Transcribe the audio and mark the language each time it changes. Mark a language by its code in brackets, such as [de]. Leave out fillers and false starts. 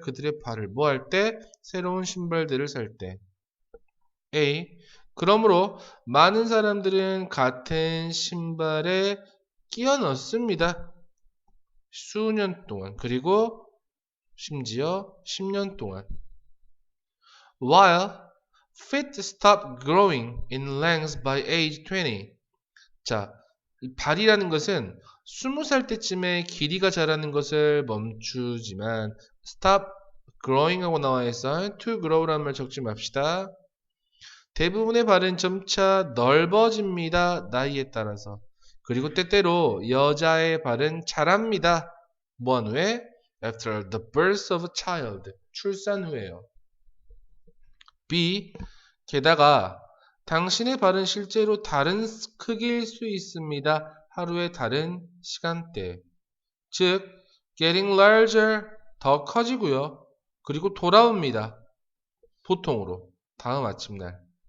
[ko] 그들의 발을 뭐 할 때? 새로운 신발들을 살 때. A. 그러므로 많은 사람들은 같은 신발에 끼워 넣습니다. 수년 동안 그리고 심지어 10년 동안. [en] While feet stop growing in length by age 20. [ko] 자, 이 발이라는 것은 20살 때쯤에 길이가 자라는 것을 멈추지만 stop growing 하고 나와 있어. to grow라는 말 적지 맙시다. 대부분의 발은 점차 넓어집니다. 나이에 따라서. 그리고 때때로 여자의 발은 자랍니다. 뭐한 후에? [en] After the birth of a child. [ko] 출산 후에요. B. 게다가 당신의 발은 실제로 다른 크기일 수 있습니다. 하루의 다른 시간대. 즉, getting larger, 더 커지고요. 그리고 돌아옵니다. 보통으로. 다음 아침날.